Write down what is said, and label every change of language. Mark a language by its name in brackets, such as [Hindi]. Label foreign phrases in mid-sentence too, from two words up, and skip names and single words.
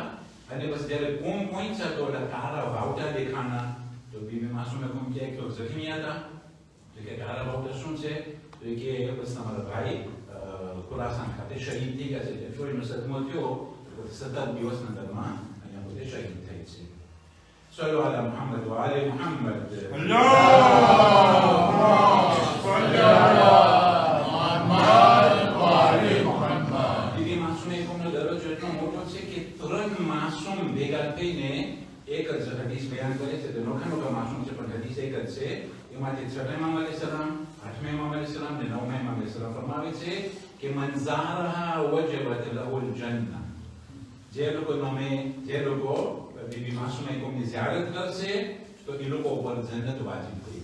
[Gujarati] અને બસ જ્યારે કોમ પહોંચ્યા તો એટલે કારા વાવટા દેખાણા. તો બીબી માસૂમ એકોમ કહે કે જખમી હતા. તો કે કારા વાવટા શું છે? તો એ કે બસ તમારા ભાઈ ખુરાસાન ખાતે શહીદ થઈ ગયા છે. એટલો સદમો થયો, 17 દિવસના દરમાં અહીંયા પોતે શહીદ થઈ છે. [Arabic] صلوا على محمد وآل محمد. اللهم صل على محمد وآل محمد. [Gujarati] બીબી માસૂમ એકોમનો દરજ્જો એટલો મોટો છે કે 3 માસૂમ ભેગા થઈને એક જ હદીસ બયાન કરે છે. તો નોખા માસૂમ છે પણ હદીસ એક જ છે. એમાંથી 6મા ઇમામ અલૈહિસ્સલામ, 8મા ઇમામ અલૈહિસ્સલામ અને 9મા ઇમામ અલૈહિસ્સલામ ફરમાવે છે કે [Arabic] من زارها وجبت له الجنة, [Gujarati] જે લોકો બીબી માસુમા કોમની ઝિયારત કરશે તો એ લોકો ઉપર જન્નત વાજિબ થઈ.